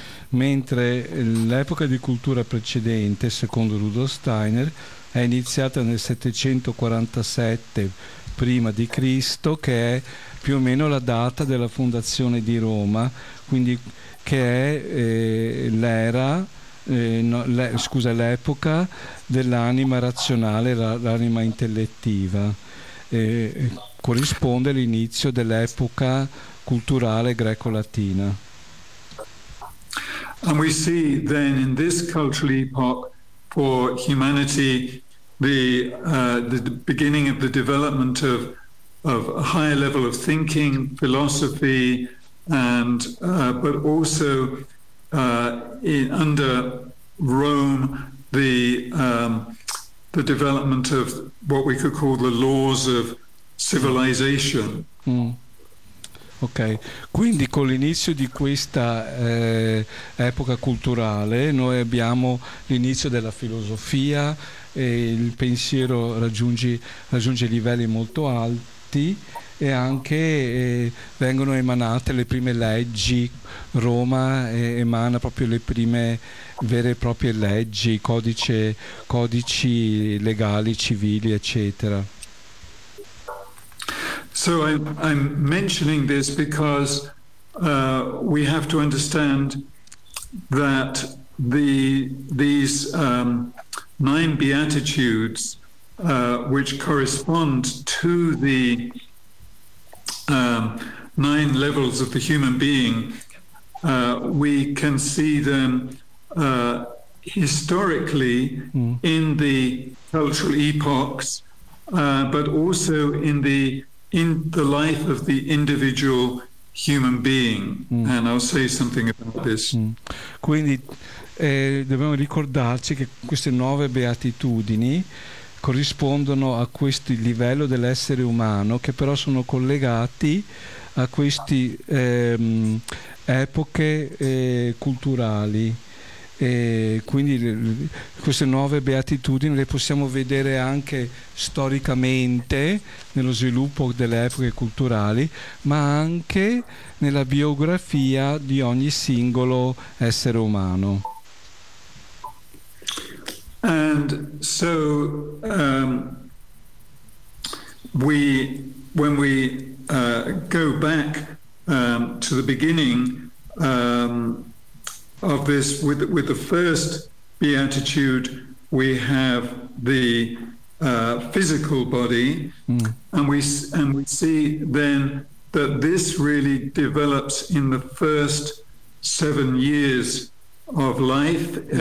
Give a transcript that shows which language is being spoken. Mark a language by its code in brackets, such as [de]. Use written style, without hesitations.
[it] Mentre l'epoca di cultura precedente, secondo Rudolf Steiner, è iniziata nel 747 prima di Cristo, che è più o meno la data della fondazione di Roma, quindi che è l'epoca dell'anima razionale, l'anima intellettiva, corrisponde all'inizio dell'epoca culturale greco-latina. [en] And we see then in this cultural epoch for humanity the beginning of the development of a higher level of thinking, philosophy, and but also under Rome the development of what we could call the laws of civilization. [it] Ok, quindi con l'inizio di questa epoca culturale noi abbiamo l'inizio della filosofia e il pensiero raggiunge livelli molto alti e anche vengono emanate le prime leggi. Roma emana proprio le prime vere e proprie leggi, codici legali, civili, eccetera. [en] So I'm mentioning this because we have to understand that these nine beatitudes, which correspond to the nine levels of the human being, we can see them historically in the cultural epochs, but also in the life of the individual human being, and I'll say something about this. [it] Quindi dobbiamo ricordarci che queste nove beatitudini corrispondono a questo livello dell'essere umano, che però sono collegati a queste epoche culturali. E quindi queste nuove beatitudini le possiamo vedere anche storicamente nello sviluppo delle epoche culturali, ma anche nella biografia di ogni singolo essere umano. [en] And so we when we go back to the beginning of this with the first beatitude, we have the physical body, and we see then that this really develops in the first 7 years of life.